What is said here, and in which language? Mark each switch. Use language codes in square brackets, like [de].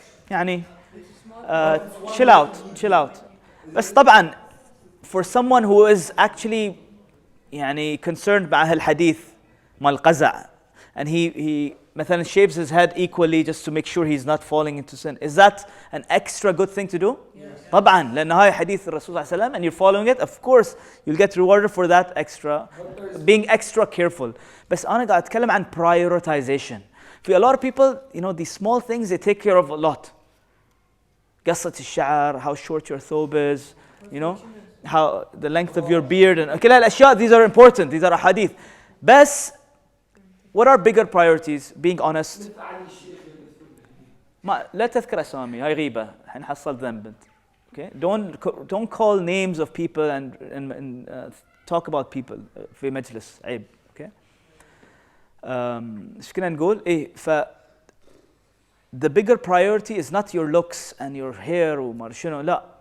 [ar] يعني [en] chill out. [ar] بس طبعا [en] for someone who is actually يعني concerned [ar] مع هالحديث مال القزع, [en] and he [ar] مثلا [en] shaves his head equally just to make sure he's not falling into sin. Is that an extra good thing to do? Yes. [ar] طبعا لأن هاي حديث الرسول صلى الله عليه وسلم [en] and you're following it, of course you'll get rewarded for that extra, being extra careful. [ar] بس أنا قاعد أتكلم عن prioritization. [en] For a lot of people, these small things they take care of a lot. [ar] قصة الشعر, [en] how short your thobe is, how the length of your beard, and [ar] كل هالأشياء, [en] these are important, these are ahadith. [ar] بس [en] what are bigger priorities? Being honest. [ar] لا تذكر أسامي, هاي غيبة, حنحصل ذنب. [en] Okay? Don't call names of people and talk about people [ar] في مجلس, عيب. [en] Okay? [ar] إيش كنا نقول؟ [en] the bigger priority is not your looks and your hair [ar] وما شنو, لا.